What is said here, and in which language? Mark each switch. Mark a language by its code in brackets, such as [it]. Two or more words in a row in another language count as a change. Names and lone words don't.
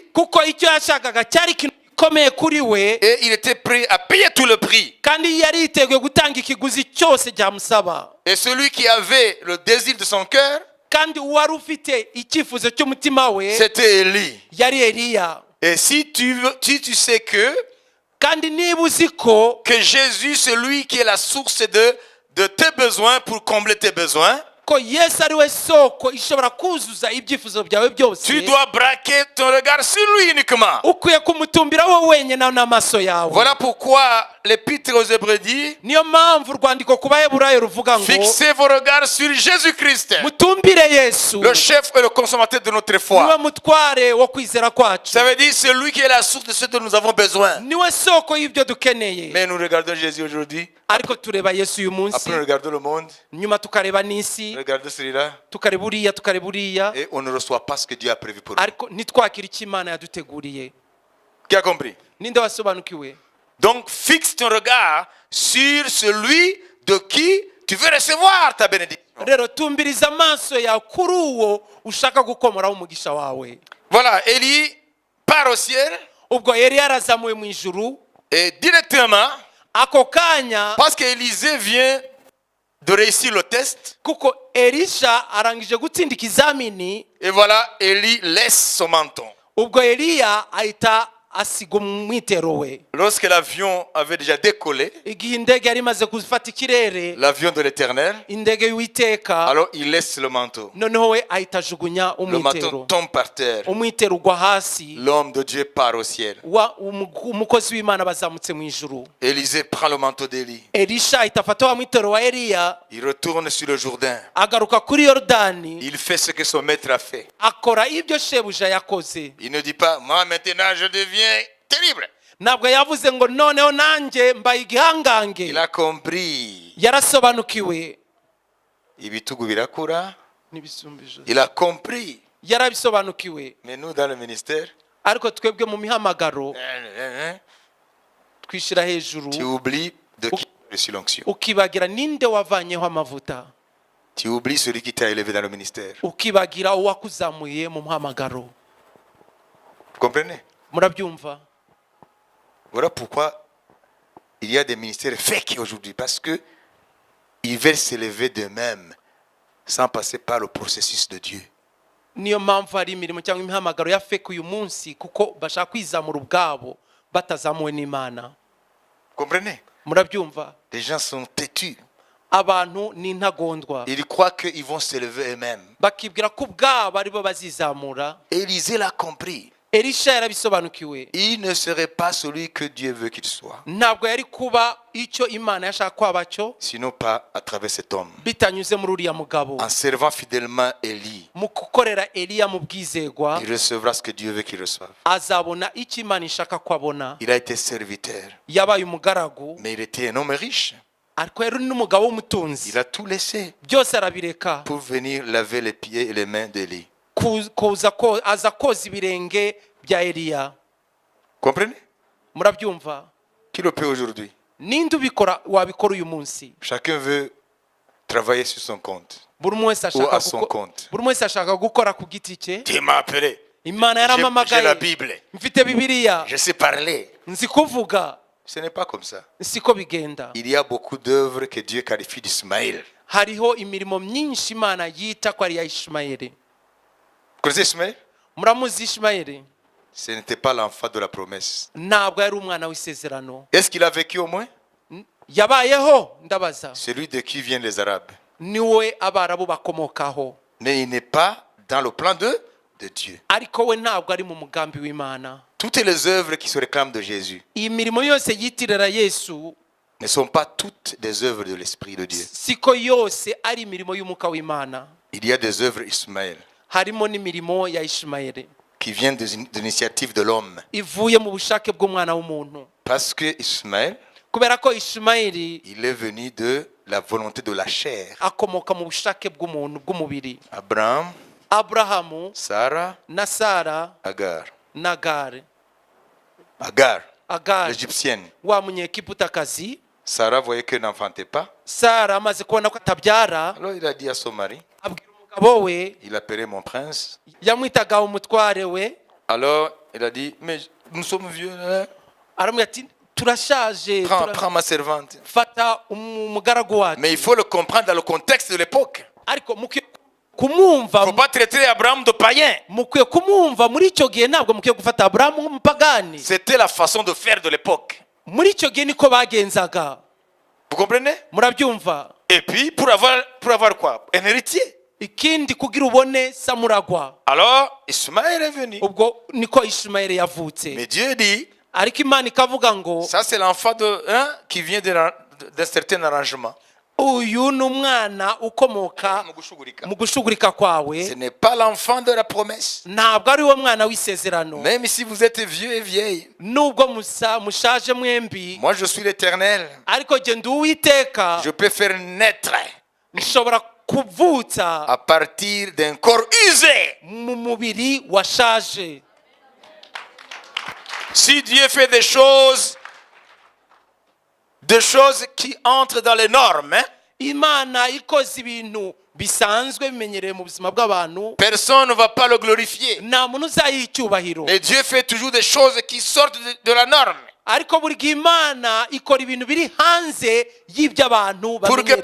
[rw] kuko icyo yashakaga cyari ikintu gikomeye kuri we. [fr] Et il était prêt à payer tout le prix. [rw] kandi yari yiteguye gutanga ikiguzi cyose cyamusaba. [fr] Et celui qui avait le désir de son cœur, [rw] kandi uwari ufite icyifuzo cy'umutima we [fr] c'était Élie. [rw] yari Eliya. [fr] Et si tu sais [rw] kandi niba uzi ko [fr] Jésus, c'est lui qui est la source de tes besoins pour combler tes besoins, [rw] ko Yesu ari we soko ishobora kuzuza ibyifuzo byawe byose, [fr] tu dois braquer ton regard sur lui uniquement. [rw] ukwiye kumutumbira wowe wenyine n'amaso yawe. [fr] Voilà pourquoi l'épître aux Hébreux dit: [rw] niyo mpamvu urwandiko ku Baheburayo ruvuga ngo [fr] fixez vos regards sur Jésus-Christ, [rw] mutumbire Yesu, [fr] le chef et le consommateur de notre [rw] niwe [fr] foi. [rw] mutware wo kwizera kwacu. [fr] Ça veut dire c'est lui qui est la source de ce dont nous avons besoin. [rw] niwe soko y'ibyo dukeneye. [fr] Mais nous regardons Jésus aujourd'hui, [rw] ariko tureba Yesu uyu munsi, [fr] après nous regardons le monde, [rw] nyuma tukareba n'isi, [fr] regardons celui-là, [rw] tukareba uriya, [fr] et on ne reçoit pas ce que Dieu a prévu pour nous. [rw] ariko ntitwakira icyo Imana yaduteguriye. [fr] Qui a compris? [rw] ninde wasobanukiwe? [fr] Donc fixe ton regard sur celui de qui tu veux recevoir ta bénédiction. [rw] rero tumbiriza amaso yawe kuri uwo ushaka gukomoraho umugisha wawe. [fr] Voilà, Élie part au ciel [rw] ubwo yari yarazamuwe mu ijuru [fr] et directement, [rw] ako kanya, [fr] parce qu'Élisée vient de réussir le test, [rw] kuko Elisha arangije gutsinda ikizamini. [fr] et voilà, Élie laisse son menton. [rw] ubwo Eliya ahita asiga umwitero we. [fr] Lorsque l'avion avait déjà décollé, [rw] igihe indege yari imaze gufata ikirere, [fr] l'avion de l'Éternel, [rw] indege y'Uwiteka, [fr] alors il laisse le manteau. [rw] noneho we ahita ajugunya [fr] Le manteau [rw] umwitero. [fr] tombe par terre. [rw] umwitero ugwa hasi. [fr] L'homme de Dieu part au ciel. [rw] umukozi w'Imana bazamutse mu ijuru. [fr] Élisée prend le manteau d'Élie. [rw] Elisha ahita afata wa mwitero wa Eliya, [fr] Il retourne sur le Jourdain. [rw] agaruka kuri Yorodani, [fr] Il fait ce que son maître a fait. [rw] akora ibyo shebuja yakoze. [fr] Il ne dit pas, moi maintenant je deviens terrible. [rw] ntabwo yavuze ngo noneho nanjye mbaye igihangange. [fr] Il a compris. [rw] yarasobanukiwe. Ibitugu birakura. n'ibisumbije. [fr] Il a compris. [rw] yarabisobanukiwe. [fr] Mais nous dans le ministère, [rw] ariko twebwe mu mihamagaro twishyira hejuru, [fr] tu oublies de qui est reçu l'onction. [rw] ukibagira ninde wavanyeho amavuta, [fr] Tu oublies celui qui t'a élevé dans le ministère. [rw] ukibagira uwakuzamuye mu muhamagaro. [fr] Vous comprenez? [rw] murabyumva? [fr] Voilà pourquoi il y a des ministères fake aujourd'hui. Parce que ils veulent s'élever d'eux-mêmes sans passer par le processus de Dieu. [rw] niyo mpamvu hari imirimo cyangwa imihamagaro ya fake uyu munsi, kuko bashaka kwizamura ubwabo batazamuwe n'Imana. [fr] Vous comprenez? [rw] murabyumva? [fr] Les gens sont têtus. [rw] abantu ni intagondwa, [fr] Ils croient qu'ils vont s'élever eux-mêmes. [rw] bakibwira ko ubwabo aribo bazizamura. [fr] Élisée l'a compris. [rw] Elisha yarabisobanukiwe. [fr] Il ne serait pas celui que Dieu veut qu'il soit. [rw] ntabwo yari kuba icyo Imana yashaka kwaba cyo [fr] Sinon pas à travers cet homme. [rw] bitanyuze muri uriya mugabo. [fr] En servant fidèlement Élie. [rw] mu gukorera Eliya mu bwizegwa [fr] il recevra ce que Dieu veut qu'il reçoive. [rw] azabona icyo Imana ishaka ko abona. [fr] Il a été serviteur, [rw] Yabaye umugaragu [fr] mais il était un homme riche. [rw] ariko yari n'umugabo w'umutunzi. [fr] Il a tout laissé [rw] Byose arabireka [fr] pour venir laver les pieds et les mains d'Élie. [rw] aza koza ibirenge bya Eliya. [fr] Comprenez? [rw] Murabyumva? [fr] Qui le peut aujourd'hui? [rw] Ninde ubikora wabikora uyu munsi? [fr] Chacun veut travailler sur son compte [rw] Buri umwe wese [fr] ou à [rw] ashaka [fr] son compte. [rw] buri umwe wese ashaka gukora ku giti cye. [fr] Dieu m'a appelé. [rw] Imana [fr] J'ai la [rw] yaramamagaye. [fr] Bible. [rw] Mfite Bibiliya. [fr] Je sais parler. [rw] Nzi kuvuga. [fr] Ce n'est pas comme ça. [rw] Siko bigenda. [fr] Il y a beaucoup d'œuvres que Dieu qualifie d'Ismaël. [rw] Hariho imirimo myinshi Imana yita ko ari ya Ishimayeli. [fr] Vous connaissez Ismaël? [rw] Muramuzi Ishimayeli? [fr] Ce n'était pas l'enfant de la promesse. [rw] Ntabwo yari umwana w'isezerano. [fr] Est-ce qu'il a vécu au moins? [rw] Yabayeho ndabaza. [fr] Celui de qui viennent les Arabes. [rw] Niwe abarabu bakomokaho. [fr] Mais il n'est pas dans le plan de Dieu. [rw] Ariko we ntabwo ari mu mugambi w'Imana. [fr] Toutes les œuvres qui se réclament de Jésus [rw] Iyi mirimo yose yitirira Yesu [fr] ne sont pas toutes des œuvres de l'Esprit de Dieu. [rw] siko yose ari imirimo y'umwuka w'Imana. [fr] Il y a des œuvres Ismaël [rw] Harimo n'imirimo ya Ishimayeli [fr] qui viennent de l'initiative de l'homme. [rw] ivuye mu bushake bw'umwana w'umuntu. [fr] Parce que Ismaël, [rw] Kubera ko Ishimayeli [fr] il est venu de la volonté de la chair. [rw] akomoka mu bushake bw'umuntu bw'umubiri. [fr] Abraham, [rw] Aburahamu [fr] Sarah, [rw] na Sara [fr] Agar. [rw] na Agari. [fr] Agar, [rw] Agari [fr] l'égyptienne. [rw] wa munyekiputakazi. [fr] Sarah voyait qu'elle n'enfantait pas. [rw] Sara amaze kubona ko atabyara [fr] Alors il a dit à son mari, [rw] abwira umugabo we [fr] il appelait mon prince. [rw] yamwitaga umutware we. [fr] Alors il a dit, mais nous sommes vieux. Hein? [rw] Aramubwira ati turashaje [fr] Prends ma servante. [rw] fata umugaragu wacu. [fr] Mais il faut le comprendre dans le contexte de l'époque. [rw] Ariko mukwiye kumwumva [fr] Il ne faut pas traiter Abraham de païen. [rw] mukwiye kumwumva muri icyo gihe ntabwo mukwiye gufata Aburahamu nk'umupagani. [fr] C'était la façon de faire de l'époque. [rw] Muri icyo gihe niko bagenzaga. [fr] Vous comprenez? [rw] Murabyumva? [fr] Et puis, pour avoir quoi? Un héritier. [rw] Ikindi kugira ubone samuragwa. [fr] Alors, Ismaël est venu. [rw] Ubwo niko Ishimayeli yavutse. [fr] Mais Dieu dit, [rw] Ariko Imana ikavuga ngo [fr] ça c'est l'enfant qui vient d'un certain arrangement. [rw] uyu ni umwana ukomoka mu gushugurika kwawe. [fr] Ce n'est pas l'enfant de la promesse. [rw] Ntabwo ari wo mwana w'isezerano. [fr] Même si vous êtes vieux et vieille. [rw] Nubwo mushaje mwembi. [fr] Moi je suis l'Éternel. [rw] Ariko jye ndi Uwiteka. [fr] Je peux faire naître [rw] nshobora kuvutsa [fr] à partir d'un corps usé. [rw] mu mubiri washaje. [fr] Si Dieu fait des choses qui entrent dans les normes, hein, [rw] Imana ikoze ibintu bisanzwe bimenyereye mu buzima bw'abantu, [fr] personne ne va pas le glorifier. [rw] nta muntu uzayiha icyubahiro. [fr] Mais Dieu fait toujours des choses qui sortent de la norme. [rw] Ariko buri gihe Imana ikora ibintu biri hanze y'ibyo abantu [fr] Pour que [rw] bamenyereye,